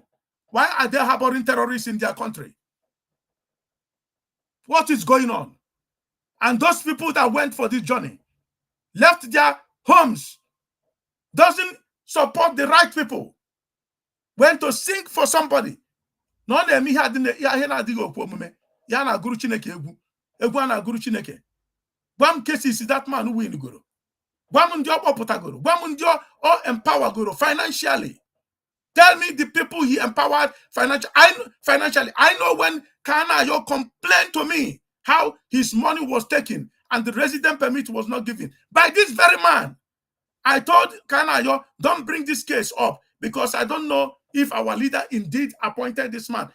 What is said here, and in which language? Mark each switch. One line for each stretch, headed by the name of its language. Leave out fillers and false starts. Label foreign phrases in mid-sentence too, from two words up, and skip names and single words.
English: Why are they harboring terrorists in their country? What is going on? And those people that went for this journey left their homes, doesn't support the right people, went to sing for somebody. No,
Igbo: na-eme ihe na-adịghị okwu omume ya na-agụrụ Chineke egwu a na-agụrụ Chineke. Gwa m
English: cases that man win
Igbo: goro. Gwa m ndị ọ kpọpụtagoro. Gwa m ndị ọ empower goro financially.
English: Tell me the people he empowered financially. I know when Kanayo complained to me how his money was taken and the resident permit was not given by this very man. I told Kanayo, don't bring this case up because I don't know if our leader indeed appointed this man.